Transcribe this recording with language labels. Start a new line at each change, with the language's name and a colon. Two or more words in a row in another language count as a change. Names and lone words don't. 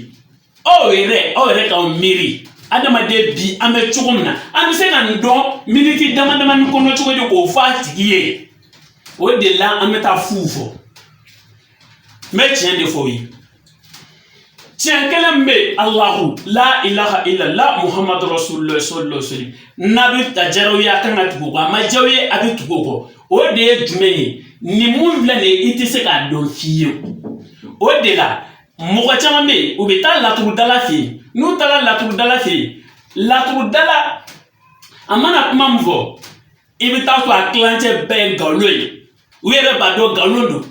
Bambara: Aw yɛrɛ k'aw miiri adamaden bi an bɛ cogo min na an bɛ se ka nin dɔn miniti dama damani kɔnɔ cogo di k'o fɔ a tigi ye. O de la an bɛ taa fu fɔ n bɛ tiɲɛ de fɔ ye. Tiɲɛ kelen bɛ Alahu la
Arabic: إله إلا الله محمد رسول الله صلى الله عليه وسلم
Bambara: n'a bɛ ta jaraw ye a kan ka tugu o kɔ a ma jaw ye a bɛ tugu o kɔ o de ye jumɛn ye nin mun filɛ nin ye i tɛ se k'a dɔn f'i ye o de la mɔgɔ caman bɛ yen u bɛ taa laturudala fɛ yen n'u taara laturudala fɛ yen laturudala a mana kuma min fɔ i bɛ taa sɔrɔ a kilancɛ bɛɛ ye nkalon ye u yɛrɛ b'a dɔn nkalon don.